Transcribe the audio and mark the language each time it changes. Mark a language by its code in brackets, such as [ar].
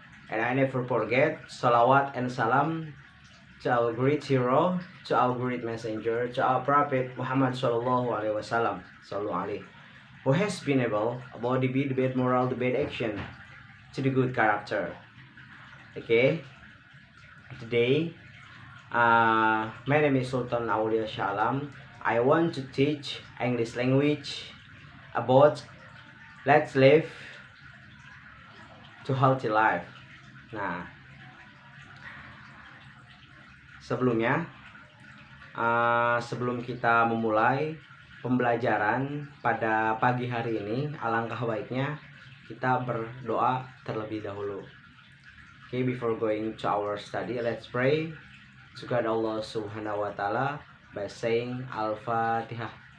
[en] And I never forget salawat and salam to our great hero, to our great messenger, to our prophet Muhammad [ar] sallallahu alaihi wasallam, [en] who has been able about the bad moral, the bad action, to the good character. Okay, today my name is Sultan Aulia Shalam. I want to teach English language about let's live to healthy life. [id] Nah, sebelumnya sebelum kita memulai pembelajaran pada pagi hari ini, alangkah baiknya kita berdoa terlebih dahulu. [en] Okay, before going to our study, let's pray to God Allah [ar] Subhanahu wa ta'ala [en] by saying Al-Fatihah.